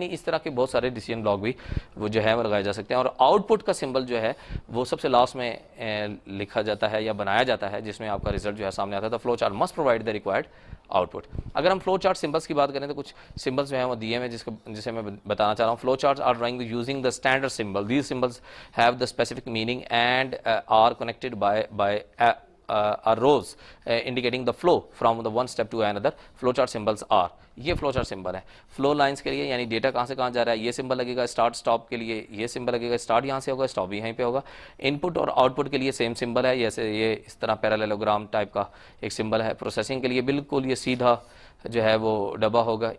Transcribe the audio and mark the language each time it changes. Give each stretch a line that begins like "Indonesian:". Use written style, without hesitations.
Urdu: یعنی اس طرح کے بہت سارے ڈیسیجن بلاک بھی وہ جو ہے وہ لگائے جا سکتے ہیں. اور آؤٹ پٹ کا سمبل جو ہے وہ سب سے لاسٹ میں لکھا جاتا ہے یا بنایا جاتا ہے, جس میں آپ کا ریزلٹ جو ہے سامنے آتا ہے. تو
English: Flow chart must provide the required output.
Urdu: اگر ہم فلو چارٹ سمبلس کی بات کریں تو کچھ سمبلس جو ہیں وہ دیے ہیں جسے میں بتانا چاہ رہا ہوں.
English: Flow charts are drawing using the standard symbol. These symbols have the specific meaning and are connected by are rows indicating the flow from the one step to another. flow chart symbols are,
Urdu: یہ flow chart symbol ہے. Flu lines کے لیے یعنی data کہاں سے کہاں جا رہا ہے یہ سمبل لگے گا. اسٹارٹ اسٹاپ کے لیے یہ سمبل لگے گا, اسٹارٹ یہاں سے ہوگا, اسٹاپ بھی یہیں پہ ہوگا. ان پٹ اور آؤٹ پٹ کے لیے سیم سمبل ہے, جیسے یہ اس طرح پیرالوگرام ٹائپ کا ایک سمبل ہے. پروسیسنگ کے لیے بالکل یہ سیدھا جو ہے وہ ڈبا ہوگا.